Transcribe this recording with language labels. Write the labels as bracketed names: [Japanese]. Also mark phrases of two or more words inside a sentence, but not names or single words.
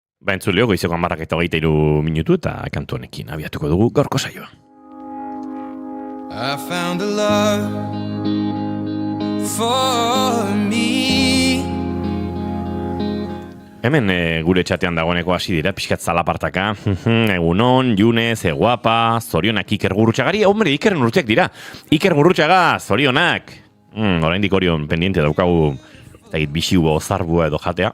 [Basque] Ba, entzuleo, goizeko 10:23 minutu eta kantu honekin abiatuko dugu gaurko saioa. [English] I found a love for me. [Basque] Hemen gure txatean dagoeneko hasi dira, pixkat zalapartaka. Egunon, Junez, guapa, zorionak Iker Gurrutxagari. Hombre, Ikerren urteak dira. Iker Gurrutxaga, zorionak. Oraindik orion pendiente daukagu, bixi ubo zarbua edo jatea.